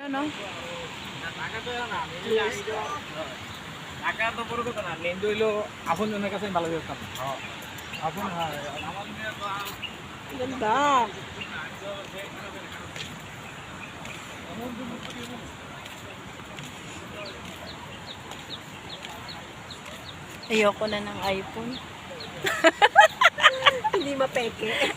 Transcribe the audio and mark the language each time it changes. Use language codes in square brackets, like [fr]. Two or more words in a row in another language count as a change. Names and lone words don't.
[tl] Ano? [bn] টাকা তো বড় কথা না, মেন হইলো আপন জনের কাছে ভালো ব্যবস্থা। আপন [tl] Ganda. Ayoko na ng iPhone. Hindi mapeke.